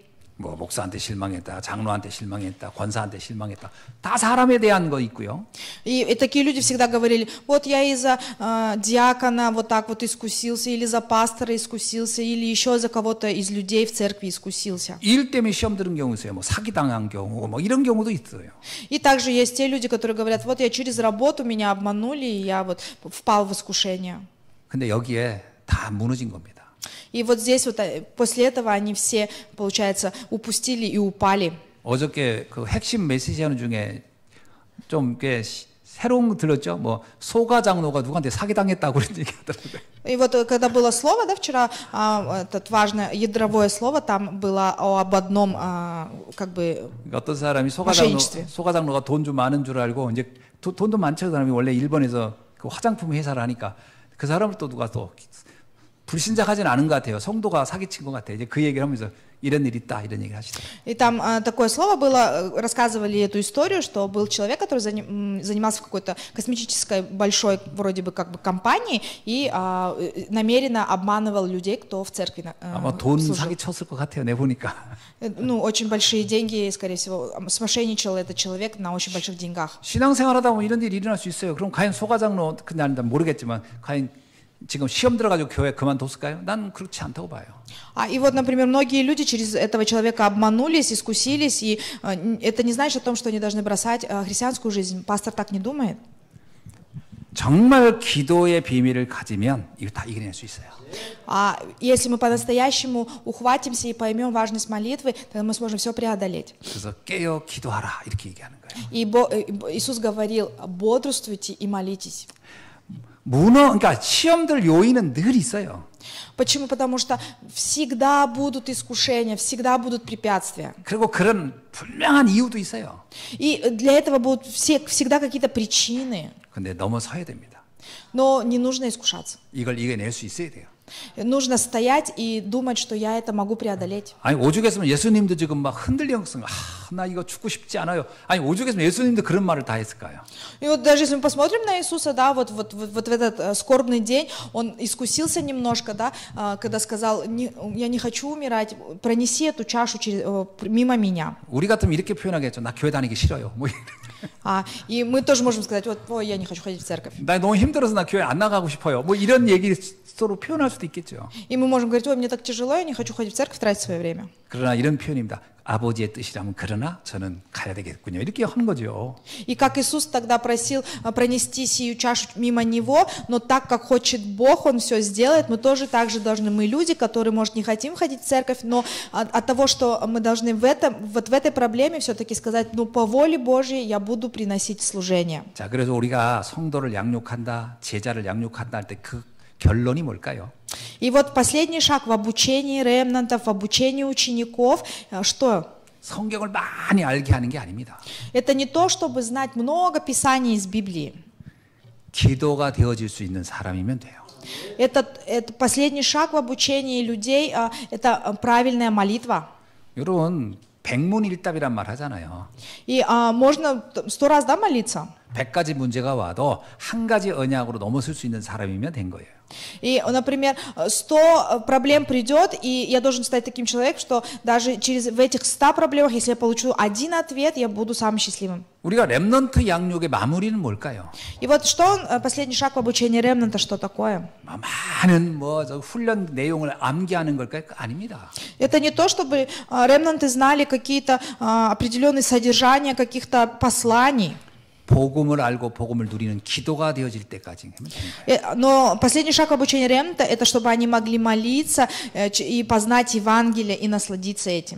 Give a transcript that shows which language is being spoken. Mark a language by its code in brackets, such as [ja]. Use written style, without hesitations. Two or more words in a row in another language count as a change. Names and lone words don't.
[ko] 뭐 목사한테 실망했다, 장로한테 실망했다, 권사한테 실망했다. 다 사람에 대한 거 있고요. [ru] И такие люди всегда говорили, вот я из-за диакона вот так вот искусился, или за пастора искусился, или еще за кого-то из людей в церкви искусился. [ko] 일 때문에 시험 들은 경우 있어요. 뭐 사기당한 경우, 뭐 이런 경우도 있어요. [ru] И также есть те люди, которые говорят, вот я через работу меня обманули, и я вот впал в искушение. [ko] 근데 여기에 다 무너진 겁니다. [ru] И вот здесь вот после этого они все, получается, упустили и упали. [ko] 어저께 그 핵심 메시지 하는 중에 좀 꽤 새로운 거 들었죠? 뭐 소가 장로가 누구한테 사기당했다고 그런 얘기 하더라고요. [ru] И вот когда было слово, да, вчера, это важное ядровое слово, там было об одном, как бы, [ko] 어떤 사람이 [ru] мошенничестве. [ko] 소가 장로가 돈 좀 많은 줄 알고 이제 돈도 많죠. 그 사람이 원래 일본에서 그 화장품 회사를 하니까 그 사람을 또 누가 또 불신자하진 않은 것 같아요. 성도가 사기친 것 같아요. 이제 그 얘기를 하면서 이런 일이 있다 이런 얘기를 하시더라고요. [ru] И там такое слово было, рассказывали эту историю, что был человек, который занимался в какой-то космической большой вроде бы как бы компании и намеренно обманывал людей, кто в церкви [ko] 아마 돈 [ru] служил. [ko] 사기쳤을 것 같아요. 내 보니까. [ru] Ну, очень большие деньги, скорее всего, смошенничал этот человек на очень больших деньгах. [ko] 신앙생활하다 보면 이런 일이 일어날 수 있어요. 그럼 과연 소가 장로 그냥 모르겠지만 과연 지금 시험 들어가지고 교회 그만뒀을까요? 난 그렇지 않다고 봐요. [ru] И вот, например, многие люди через этого человека обманулись, искусились, и это не значит о том, что они должны бросать христианскую жизнь. Пастор так не думает. [ko] 정말 기도의 비밀을 가지면 이거 다 이겨낼 수 있어요. [ru] Если мы по-настоящему ухватимся и поймем важность молитвы, тогда мы сможем все преодолеть. [ko] 그래서 깨어 기도하라 이렇게 얘기하는 거예요. [ru] И Иисус говорил, бодрствуйте и молитесь. [ko] 그러니까 시험들 요인은 늘 있어요. [ru] Почему? Потому что всегда будут искушения, всегда будут препятствия. [ko] 그리고 그런 분명한 이유도 있어요. [ru] И для этого будут всегда какие-то причины. [ko] 근데 넘어서야 됩니다. [ru] Но не нужно искушаться. [ko] 이걸 이겨낼 수 있어야 돼요. [ru] Нужно стоять и думать, что я это могу преодолеть. [ko] 아니 오죽했으면 예수님도 지금 막 흔들렸으면 나 이거 죽고 싶지 않아요. 아니 오죽했으면 예수님도 그런 말을 다 했을까요? [ru] И вот даже если мы посмотрим на Иисуса, да, вот в этот скорбный день, он искусился немножко, да, когда сказал, я не хочу умирать, пронеси эту чашу мимо меня. [ko] 우리 같으면 이렇게 표현하겠죠. 나 교회 다니기 싫어요. 뭐 [ru] И мы тоже можем сказать, вот, я не хочу ходить в церковь. [ko] 나 너무 힘들어서 나 교회 안 나가고 싶어요. 뭐 이런 얘기 서로 표현할 수도 있겠죠. [ru] И мы можем говорить, ой, мне так тяжело, я не хочу ходить в церковь, тратить свое время. [ko] 그러나 이런 표현입니다. 아버지의 뜻이라면 그러나 저는 가야 되겠군요. 이렇게 하는 거죠. [ru] И как Иисус тогда просил пронести сию чашу мимо Него, но так, как хочет Бог, Он все сделает, мы тоже так же должны, мы люди, которые, может, не хотим ходить в церковь, но от того, что мы должны в этой проблеме все-таки сказать, ну, по воле Божьей я буду приносить служение. [ko] 자, 그래서 우리가 성도를 양육한다, 제자를 양육한다 할 때 그 결론이 뭘까요? [ru] И вот последний шаг в обучении ремнантов, в обучении учеников, что? [ko] 성경을 많이 알게 하는 게 아닙니다. [ru] Это не то, чтобы знать много писаний из Библии. [ko] 기도가 되어질 수 있는 사람이면 돼요. [ru] Это последний шаг в обучении людей, это правильная молитва. [ko] 여러분, 백문일답이란 말 하잖아요. [ru] И можно 100 раз, да, молиться? [ko] 100가지 문제가 와도 한 가지 언약으로 넘어설 수 있는 사람이면 된 거예요. [ru] И, например, 100 проблем придет, и я должен стать таким человеком, что даже в этих 100 проблемах, если я получу один ответ, я буду самым счастливым. [ko] 우리가 렘넌트 양육의 마무리는 뭘까요? [ru] И вот что последний шаг в обучении ремнанта, что такое? [ko] 많은 훈련 내용을 암기하는 걸까요? 아닙니다. [ru] Это не то, чтобы ремнанты знали какие-то определенные содержания каких-то посланий. [ko] 복음을 알고 복음을 누리는 기도가 되어질 때까지 하면 되는 거예요. [ru] Но последний шаг в обучении ремнанта, это чтобы они могли молиться и познать Евангелие и насладиться этим.